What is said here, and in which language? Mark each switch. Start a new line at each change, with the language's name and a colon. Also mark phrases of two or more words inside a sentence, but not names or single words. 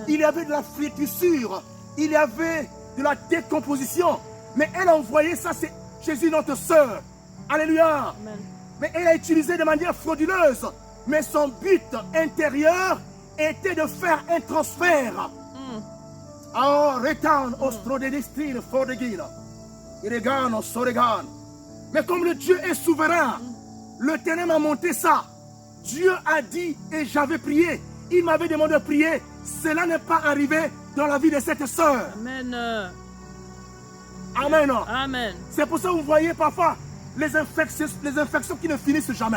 French: Il y avait de la flétrissure. Il y avait de la décomposition. Mais elle a envoyé ça, c'est Jésus notre sœur. Alléluia. Amen. Mais elle a utilisé de manière frauduleuse. Mais son but intérieur était de faire un transfert. Oh, return ostrodedestine fordegina. Iregano soregan. Mais comme le Dieu est souverain, le Ténèbre m'a monté ça. Dieu a dit et j'avais prié. Il m'avait demandé de prier. Cela n'est pas arrivé dans la vie de cette sœur. Amen. Amen. Amen. C'est pour ça que vous voyez parfois les infections qui ne finissent jamais.